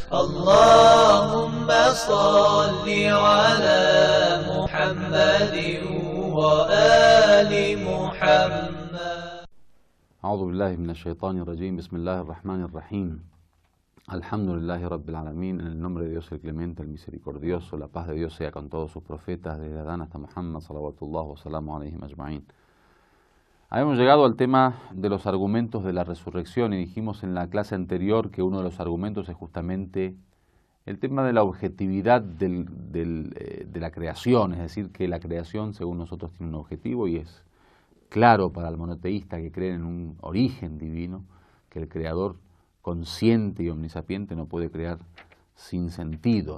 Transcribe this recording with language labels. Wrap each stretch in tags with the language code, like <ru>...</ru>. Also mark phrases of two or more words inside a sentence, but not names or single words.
<ar>اللهم صل على محمد وآل محمد. أعوذ بالله من الشيطان الرجيم. بسم الله الرحمن الرحيم. الحمد لله رب العالمين.</ar> <es>En el nombre de Dios el Clemente, el Misericordioso, la paz de Dios sea con todos sus profetas, desde Adán hasta Muhammad,</es> <ar>صلوات الله و سلام عليهم أجمعين.</ar> <es>Habíamos llegado al tema de los argumentos de la resurrección y dijimos en la clase anterior que uno de los argumentos es justamente el tema de la objetividad de la creación, es decir, que la creación según nosotros tiene un objetivo y es claro para el monoteísta que cree en un origen divino, que el creador consciente y omnisapiente no puede crear sin sentido.</es>